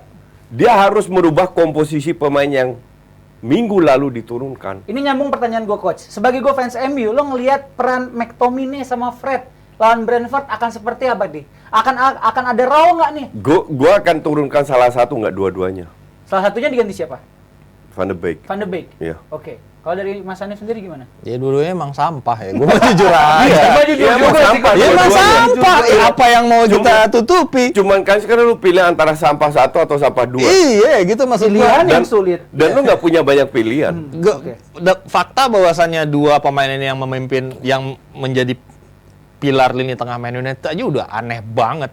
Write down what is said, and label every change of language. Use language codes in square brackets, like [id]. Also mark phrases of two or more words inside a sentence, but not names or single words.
[id] Dia harus merubah komposisi pemain yang minggu lalu diturunkan. Ini nyambung pertanyaan gue, Coach. Sebagai gue fans MU, lo ngelihat peran McTominay sama Fred lawan Brentford akan seperti apa nih? Akan ada raw nggak nih? Gue akan turunkan salah satu, nggak dua-duanya. Salah satunya diganti siapa? Van de Beek. Van de Beek. Iya. Oke. Kalau dari Mas Hanif sendiri gimana? Ya dulunya emang sampah ya. Gue jujur aja. Iya, emang sampah. Ya emang sampah. Apa yang mau kita tutupi? Cuman kan sekarang lu pilih antara sampah 1 atau sampah 2. Iya, gitu maksud gue. Pilihan yang sulit. Dan lu nggak punya banyak pilihan. Fakta bahwasannya dua pemain ini yang memimpin, yang menjadi pilar lini tengah Man United aja udah aneh banget.